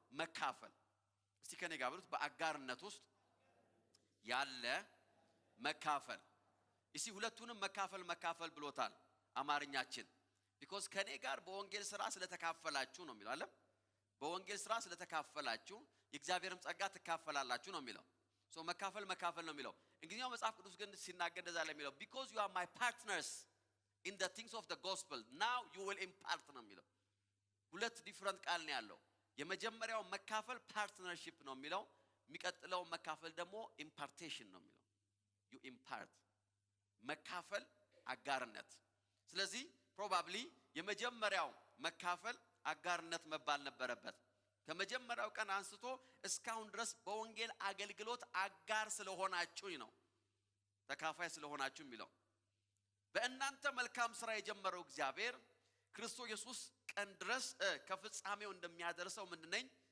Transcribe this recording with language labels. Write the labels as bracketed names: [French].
[Amharic] መካፈል። እስቲ ከኔ ጋር ብሉት፣ በአጋርነት ውስጥ ያለ መካፈል። እሺ ሁለቱንም መካፈል ብሎታል አማርኛችን። because ከኔ ጋር በወንጌል ሥራ ስለተካፈላችሁ ነው የሚለው አይደል? በወንጌል ሥራ ስለተካፈላችሁ የእግዚአብሔርም ጸጋ ትካፈላላችሁ ነው የሚለው. ሶ መካፈል ነው የሚለው። እንግዲያው መጽሐፍ ቅዱስ ግን ሲናገር እንደዛ ላይ የሚለው [English] because you are my partners in the things of the gospel, now you will impart [Amharic] ነው የሚለው. ሁለት ዲፈረንት ቃል ነው ያለው. የመጀመሪያው መካፈል ፓርትነርሺፕ ነው የሚለው፣ የሚቀጥለው መካፈል ደግሞ ኢምፓርቴሽን ነው የሚለው. [English] you impart [Amharic] መካፈል አጋርነት። ስለዚህ ፕሮባብሊ የመጀመሪያው መካፈል አጋርነት መባል ነበረበት። ከመጀመሪያው ቀን አንስቶ እስካሁን ድረስ በወንጌል አገልግሎት አጋር ስለሆናችሁ ነው፣ ተካፋይ ስለሆናችሁ የሚለው። በእናንተ መልካም ሥራ የጀመረው እግዚአብሔር ክርስቶስ ኢየሱስ ቀን ድረስ ከፍጻሜው እንደሚያደርሰው ምንድነኝ?